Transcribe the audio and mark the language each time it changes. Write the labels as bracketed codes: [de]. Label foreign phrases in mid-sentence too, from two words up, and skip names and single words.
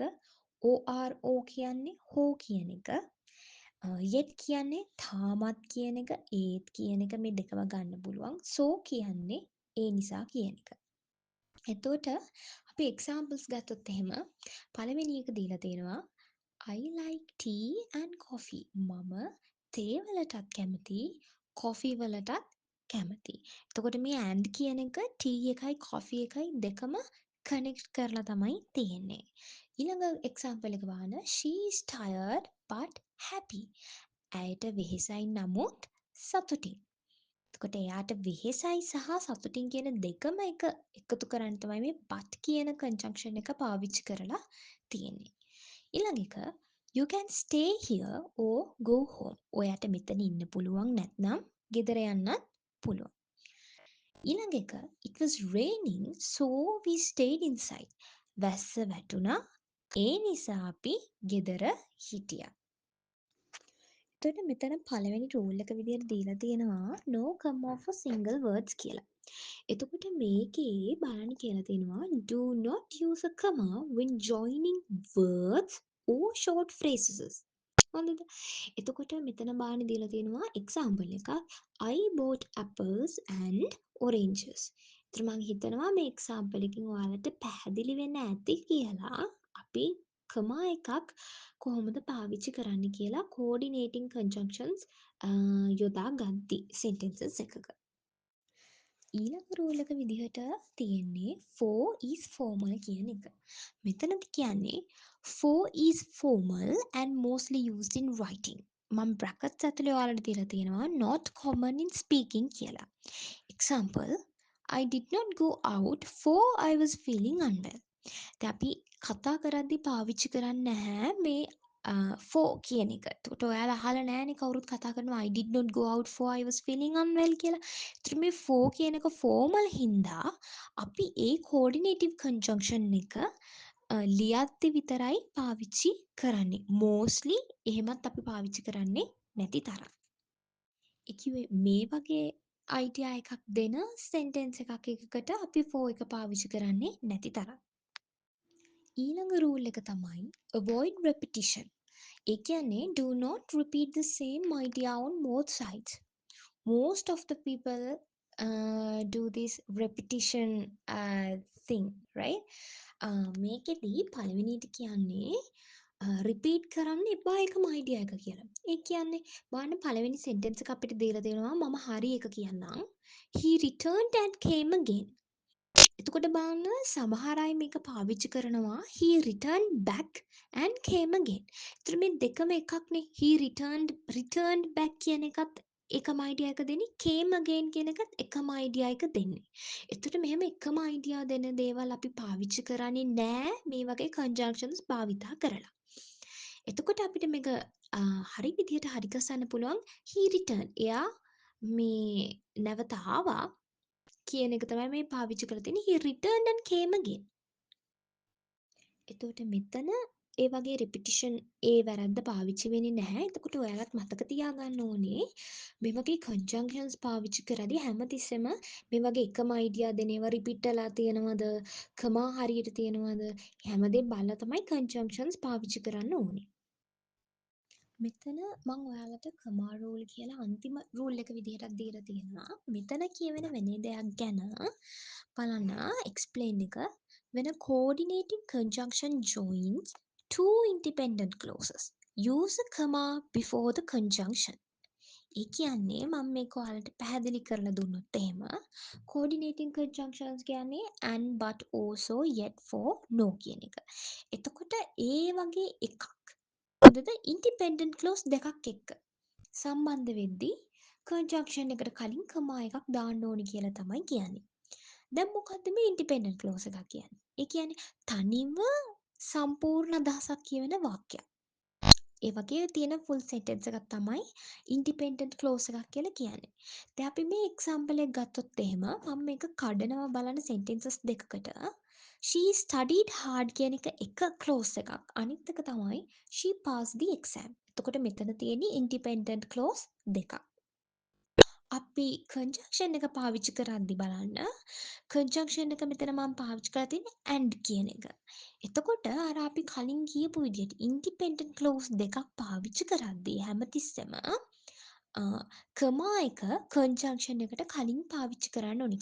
[si] ORO කියන්නේ හෝ කියන එක. yet කියන්නේ තාමත් කියන එක. ඒත් කියන එක මේ දෙකම ගන්න පුළුවන්. so කියන්නේ ඒ නිසා කියන එක. එතකොට අපි examples ගත්තොත් එහෙම පළවෙනි එක දීලා තියෙනවා [en] I like tea and coffee. [si] මම තේ වලටත් කැමතියි, කොෆි වලටත් කැමතියි. එතකොට මේ and කියන එක tea එකයි coffee එකයි දෙකම connect කරලා තමයි තියෙන්නේ. ඊළඟ example එක බලන්න. [en] She is tired but happy. [si] ඇයට වෙහෙසයි නමුත් සතුටින්. එතකොට එයාට වෙහෙසයි සහ සතුටින් කියන දෙකම එකතු කරන්න තමයි මේ but කියන conjunction එක පාවිච්චි කරලා තියෙන්නේ. ඊළඟ එක [en] you can stay here or go home. [si] ඔයාට මෙතන ඉන්න පුළුවන් නැත්නම් ගෙදර යන්නත් පුළුවන්. ඊළඟ එක [en] it was raining so we stayed inside. [si] වැස්ස වැටුණා ඒ නිසා අපි ගෙදර හිටියා. එතකොට මෙතන පළවෙනි රූල් එක විදියට දීලා තියෙනවා [en] no comma for single words [si] කියලා. එතකොට මේකේ බලන්න කියලා තියෙනවා [en] do not use a comma when joining words or short phrases. [si] හොඳද? එතකොට මෙතන බලන්න දීලා තියෙනවා example එකක් [en] I bought apples and oranges. [si] ඒතර මම හිතනවා මේ example එකෙන් ඔයාලට පැහැදිලි වෙන්න ඇති කියලා. අපි කමා එකක් කොහොමද පාවිච්චි කරන්න කියලා [en] coordinating conjunctions [si] යොදා ගද්දි sentences එකක. ඊළඟ රූල් එක විදිහට තියෙන්නේ [en] for is formal [si] කියන එක. මෙතනදි කියන්නේ [en] for is formal and mostly used in writing. [si] මම brackets ඇතුලේ ඔයාලට දීලා තියෙනවා [en] not common in speaking [si] කියලා. [en] Example, I did not go out for I was feeling unwell. [si] දැන් අපි කතා කරද්දී පාවිච්චි කරන්නේ නැහැ මේ for කියන එක. එතකොට ඔයාලා අහලා නැහැනේ කවුරුත් කතා කරනවා [en] I did not go out for I was feeling unwell [si] කියලා. ඒතර මේ for කියන එක formal හින්දා අපි ඒ [en] coordinative conjunction [si] එක ලියද්දි විතරයි පාවිච්චි කරන්නේ. mostly එහෙමත් අපි පාවිච්චි කරන්නේ නැති තරම්. ඒ කිව්වේ මේ වගේ අයිඩියා එකක් දෙන සෙන්ටෙන්ස් එකක් එකකට අපි for එක පාවිච්චි කරන්නේ නැති තරම්. ඊළඟ රූල් එක තමයි [en] avoid repetition. [si] ඒ කියන්නේ [en] do not repeat the same idea on both sides. Most of the people do this repetition thing, right? [si] මේකෙදි පළවෙනිට කියන්නේ රිපීට් කරන්න එපා එකම අයිඩියා එක කියලා. ඒ කියන්නේ බලන්න පළවෙනි සෙන්ටෙන්ස් එක අපිට දීලා තියෙනවා මම හරි එක කියන්නම්. [en] He returned and came again. [si] එතකොට බලන්න සමහර අය මේක පාවිච්චි කරනවා [en] he returned back and came again. [si] එතකොට මේ දෙකම එකක්නේ. [en] returned back [si] කියන එකත් එකම අයිඩියා එක දෙන්නේ [en] came again [si] කියන එකත් එකම අයිඩියා එක දෙන්නේ. එතකොට මෙහෙම එකම අයිඩියා දෙන දේවල් අපි පාවිච්චි කරන්නේ නෑ මේ වගේ conjunctions භාවිතා කරලා. එතකොට අපිට මේක හරි විදිහට හරි ගසන්න පුළුවන් [en] he returned. [si] එයා මේ නැවත ආවා කියන එක තමයි මේ පාවිච්චි කරලා තියෙන්නේ [en] he returned and came again. [si] එතකොට මෙතන ඒ වගේ repetition ඒ වැරද්ද පාවිච්චි වෙන්නේ නැහැ. එතකොට ඔයාලත් මතක තියාගන්න ඕනේ මේ වගේ conjunctions පාවිච්චි කරද්දී හැමතිස්සෙම මේ වගේ එකම idea දෙන ඒවා repeat වෙලා තියෙනවද, කමා හරියට තියෙනවද හැමදේම බලලා තමයි conjunctions පාවිච්චි කරන්න ඕනේ. මෙතන මම ඔයාලට කමා රූල් කියලා අන්තිම රූල් එක විදිහටත් දීලා තියෙනවා. මෙතන කියවෙන වෙන දෙයක් ගැන බලන්න explain එක [en] when a coordinating conjunction joins two independent clauses use a comma before the conjunction. [si] ඒ කියන්නේ මම මේක ඔයාලට පැහැදිලි කරලා දුන්නොත් එහෙම [en] coordinating conjunctions [si] කියන්නේ [en] and but also yet for no [si] කියන එක. එතකොට ඒ වගේ එකක් හොඳද [en] independent clause [si] දෙකක් එක්ක සම්බන්ධ වෙද්දී කන්ජක්ෂන් එකට කලින් කමා එකක් දාන්න ඕනි කියලා තමයි කියන්නේ. දැන් මොකද්ද මේ [en] independent clause [si] එකක් කියන්නේ? ඒ කියන්නේ තනිව සම්පූර්ණ අදහසක් කියවෙන වාක්‍යයක්. ඒ වගේ තියෙන [en] full sentence [si] එකක් තමයි [en] independent clause [si] එකක් කියලා කියන්නේ. දැන් අපි මේ එක්සැම්පල් එක ගත්තොත් එහෙම මම මේක කඩනවා බලන්න සෙන්ටෙන්සස් දෙකකට. [en] She studied hard [si] කියන එක ක්ලෝස් එකක්. අනිත් එක තමයි [en] she passed the exam. [si] එතකොට මෙතන තියෙන්නේ [en] independent clause [si] දෙකක්. අපි කන්ජක්ෂන් එක පාවිච්චි කරද්දි බලන්න කන්ජක්ෂන් එක මෙතන මම පාවිච්චි කරලා තියෙන්නේ and කියන එක. එතකොට අර අපි කලින් කියපු විදිහට [en] independent clause [si] දෙකක් පාවිච්චි කරද්දී හැමතිස්සෙම කමා එක කන්ජක්ෂන් එකට කලින් පාවිච්චි කරන්න ඕනි.